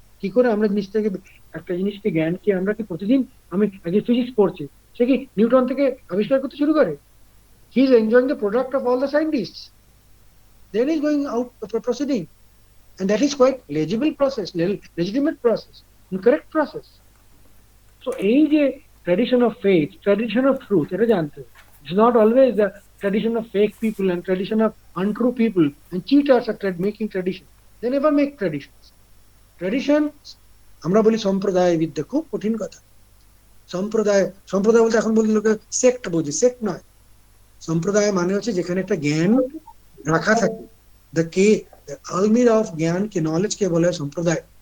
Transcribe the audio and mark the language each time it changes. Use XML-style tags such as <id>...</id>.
<bn>কি করে আমরা জিনিসটাকে, একটা জিনিসকে, জ্ঞানকে আমরা কি প্রতিদিন, আমি আগে ফিজিক্স পড়ছি, সে কি নিউটন থেকে আবিষ্কার করতে শুরু করে?</bn> <en>He is enjoying the product of all the scientist, then is going out proceeding, and that is quite legible process, legitimate process, and correct process. So</en> <bn>এই যে</bn> <en>tradition of faith, tradition of truth,</en> <bn>এটা জানতে হবে।</bn> <en>It's not always the tradition of fake people and tradition of untrue people and cheaters are making tradition. They never make traditions.</en> <bn>Tradition, আমরা বলি সম্প্রদায় বিদ্যা, খুব কঠিন কথা। সম্প্রদায়, সম্প্রদায় বলতে এখন বলতে লোকে সেক্ট বুঝি, সেক্ট নয়। সম্প্রদায় মানে হচ্ছে যেখানে একটা জ্ঞান রাখা থাকে, দ্য কে,</bn> <en>আলমিরা অফ</en> <bn>জ্ঞান কে, নলেজ কে বলে হয় সম্প্রদায়।</bn>